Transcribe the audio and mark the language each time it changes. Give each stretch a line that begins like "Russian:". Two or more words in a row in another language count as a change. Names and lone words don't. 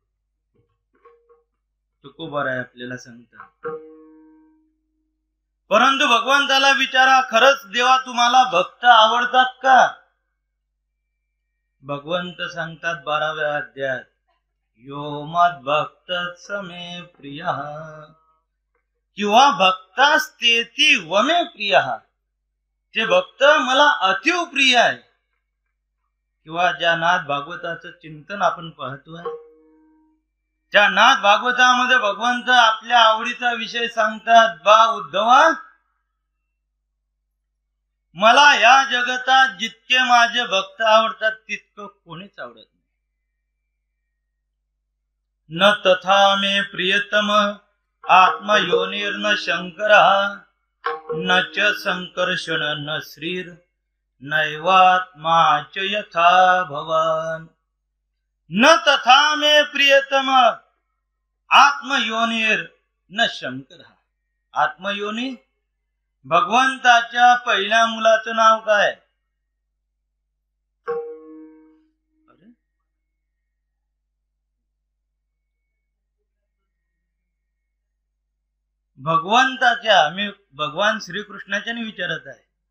Marathi: तुकोबार आहे आपल्याला सांगता. परंतु भगवंताला विचारा, खरंच देवा तुम्हाला भक्त आवडतात का? भगवंत सांगतात 12व्या अध्यायात,
Sanskrit: यो मद भक्त समे प्रिय किंवा भक्तास्तेती वमे प्रिय.
Marathi: ते भक्त मला अतिव प्रिय आहे. किंवा ज्या नाथ भागवताचं चिंतन आपण पाहतोय, त्या नाथ भागवतामध्ये भगवंत आपल्या आवडीचा विषय सांगतात. बा उद्धवा, मला या जगतात जितके माझे भक्त आवडतात तितकं कोणीच आवडत नाही.
Sanskrit: न तथा मे प्रियतम आत्मयोनिर्न शंकरा न च संकर्षण न श्रीर नैवात्मा च यथा भवान. न तथा मे प्रियतम आत्मयोनिर न शंकर.
Marathi: आत्मयोनी भगवंताच्या पहिल्या मुलाचं नाव काय? भगवंताच्या, मी भगवान श्रीकृष्णाच्या विचारत आहे.